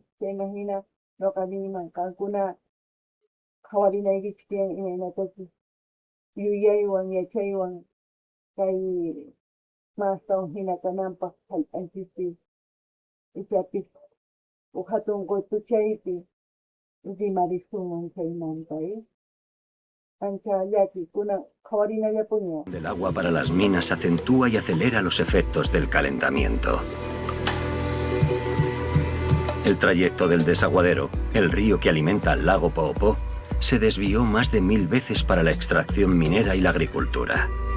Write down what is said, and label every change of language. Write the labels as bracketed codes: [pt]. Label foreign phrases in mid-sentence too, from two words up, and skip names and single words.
[qu] Chaymahina ñuqa niyman qankuna qhawarinaykichik tiyan imaynatachis yuyaywan yachaywan kay mastawan hina kananpaq hallp'anchispi ichapis hatun qutuchaypi rimarisunman chaymanta, ancha llakikuna qhawarinallapuña. [es] Del agua para las minas acentúa y acelera los efectos del calentamiento. El trayecto del desaguadero, el río que alimenta al lago Poopó, se desvió más de 1000 veces para la extracción minera y la agricultura.